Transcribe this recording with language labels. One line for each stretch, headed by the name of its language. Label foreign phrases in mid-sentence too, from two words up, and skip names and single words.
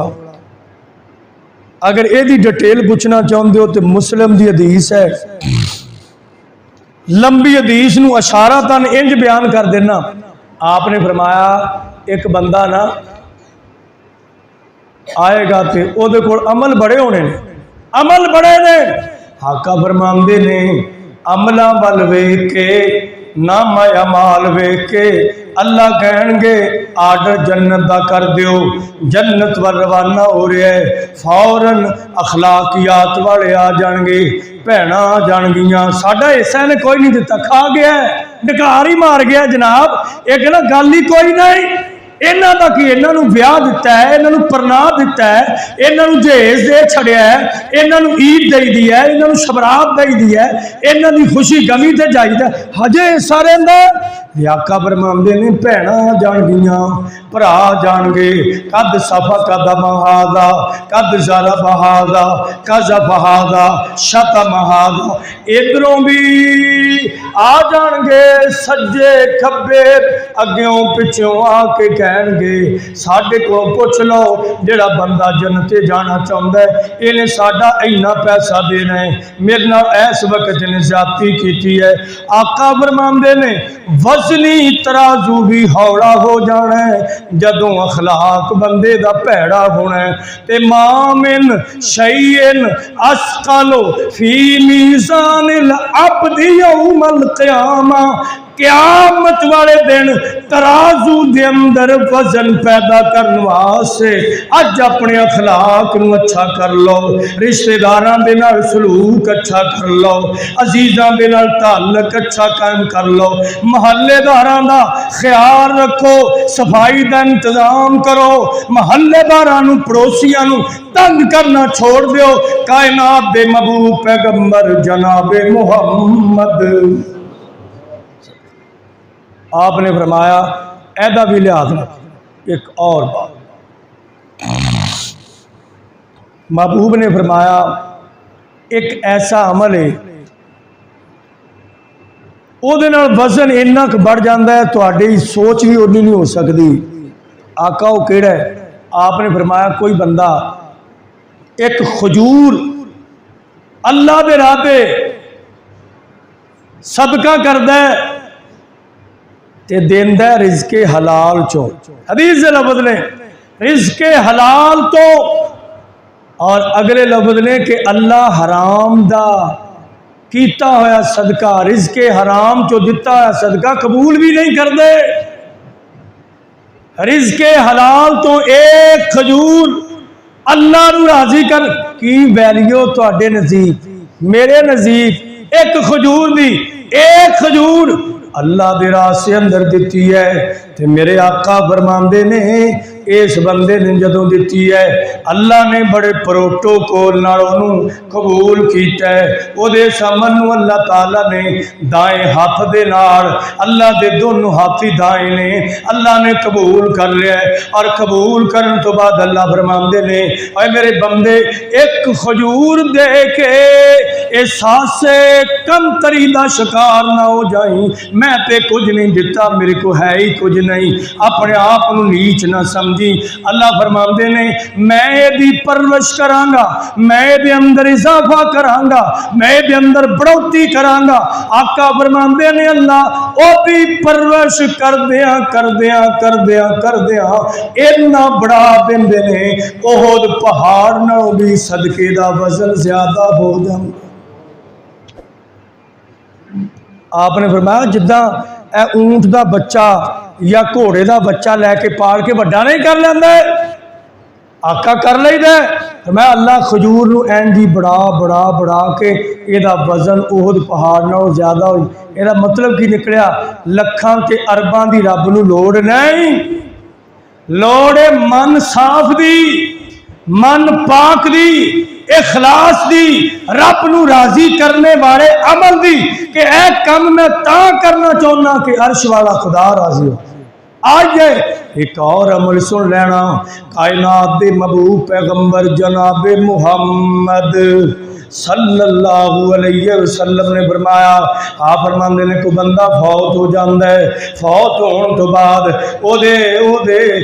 Punjabi: اگر اے دی ڈیٹیل پوچھنا چاہتے ہو تو مسلم دی حدیث ہے، لمبی حدیث نو اشارتاً انج بیان کر دینا۔ آپ نے فرمایا ایک بندہ نا آئے گا تے او دے کول عمل بڑے ہونے نے، عمل بڑے نے، آقا فرماندے نے عملاں ول ویکھ کے نامہ اعمال ویکھ کے اللہ کہن گے آرڈر جنت دا کر دیو، جنت ور روانہ ہو رہا ہے، فوراً اخلاقیات والے آ جان گے، بھیڑاں آ جان گیاں، ساڈا حصہ نے کوئی نہیں دیتا، کھا گیا ہے، ڈکار ہی مار گیا جناب، ایک نا گل ہی کوئی نہیں۔ انہاں دا کی انہاں نو بیاہ دیتا ہے، انہاں نو پرناہ دیتا ہے، انہاں نو جہیز دے چھڑیا ہے، انہاں نو عید دے دی ہے، انہاں نو شبرات دے دی ہے، انہاں دی خوشی غمی تے جائیدا ہجے سارے اندر آقا فرماندے نے بھیڑاں جان گیاں، بھرا جان گے،
Arabic: قد صفق دم ہذا قد ضرب ہذا قذف ہذا شتم ہذا،
Punjabi: ادھروں بھی آ جان گے، سجے کھبے اگیوں پچھوں آ کے کہن گے ساڈے کو پوچھ لو جڑا بندہ جنتے جانا چاہتا ہے انہیں ساڈا اینا پیسہ دینا ہے، میرے نال اس وقت نے زیادتی کیتی ہے۔ آقا فرماندے نے وزنی ترازو بھی ہوڑا ہو جانا ہے جدوں اخلاق بندے دا پیڑا ہونا ہے،
Arabic: تے ما من شیئن اسقل فی میزان العبد یوم القیامہ،
Punjabi: قیامت والے دن ترازو دے اندر وزن پیدا کرنے واسطے اج اپنے اخلاق نو اچھا کر لو، رشتہ داراں دے نال سلوک اچھا کر لو، عزیزاں دے نال تعلق اچھا قائم کر لو، محلے داراں دا خیال رکھو، صفائی دا انتظام کرو، محلے داراں نو پڑوسیاں نو تنگ کرنا چھوڑ دیو۔ کائنات دے محبوب پیغمبر جناب محمد آپ نے فرمایا ایدہ بھی لحاظ رکھ۔ ایک اور بات محبوب نے فرمایا ایک ایسا عمل ہے او دے نال وزن اتنا بڑھ جاندہ ہے تہاڈی سوچ بھی اتنی نہیں ہو سکتی۔ آقا وہ کیڑا ہے؟ آپ نے فرمایا کوئی بندہ ایک کھجور اللہ دے راہ تے صدقہ کردہ ہے تے دیندہ ہے رزق حلال چو،
Urdu: حدیث سے لفظ لیں رزق حلال تو، اور اگلے لفظ لیں
Punjabi: کہ اللہ حرام دا کیتا ہویا صدقہ، رزق حرام چو دیتا ہویا صدقہ قبول بھی نہیں کر دے۔ رزق حلال تو ایک کھجور اللہ نو راضی کر کی ویلیو تو اڈے نزدیک میرے نزدیک ایک کھجور دی ایک کھجور اللہ دے راہ سے اندر دیتی ہے تے میرے آقا فرماندے نے اس بندے نے جدوں دیتی ہے اللہ نے بڑے پروٹوکول نال اونوں قبول کیتا ہے۔ او دے سامنے اللہ تعالی نے دائیں ہاتھ دے نال اللہ دے دونوں ہاتھی دائیں نے اللہ نے قبول کر لیا ہے، اور قبول کرن تو بعد اللہ فرماندے نے اے میرے بندے ایک کھجور دے کے احساس کم تری دا شکار نہ ہو جائیں، میں تے کچھ نہیں دیتا، میرے کو ہے ہی کچھ نہیں، اپنے آپ نو نیچ نہ سمجھی۔ اللہ فرماندے نے میں دی پرورش کرانگا، میں دے اندر اضافہ کرانگا، میں دے اندر بڑھوتی کرانگا۔ آقا فرماندے نے اللہ او دی پرورش کردیاں کردیاں کردیاں کردیاں اتنا بڑا دیندے نے احد پہاڑ نال بھی صدقے دا وزن زیادہ ہو جائے۔ آپ نے فرمایا جداں اے اونٹ دا بچہ یا گھوڑے دا بچہ لے کے پال کے بڑا نہیں کر لیندے، آقا کر لیندے، فرمایا اللہ کھجور نو اینجی بڑا بڑا بڑا کے اے دا وزن احد پہاڑ نال زیادہ ہوئی۔ اے دا مطلب کی نکلیا لکھاں تے ارباں دی رب نو لوڑ نہیں، لوڑ من صاف دی، من پاک دی، اخلاص دی، رب نو راضی کرنے والے عمل دی کہ اے کم میں تا کرنا چاہنا کہ عرش والا خدا راضی ہو۔ آج ایک اور عمل سن لینا، کائنات دے محبوب پیغمبر جناب محمد
Arabic: صلی اللہ علیہ وسلم
Punjabi: نے فرمایا، آپ فرماندے نے کوئی بندہ فوت ہو جاندہ ہے، فوت ہون تو بعد او دے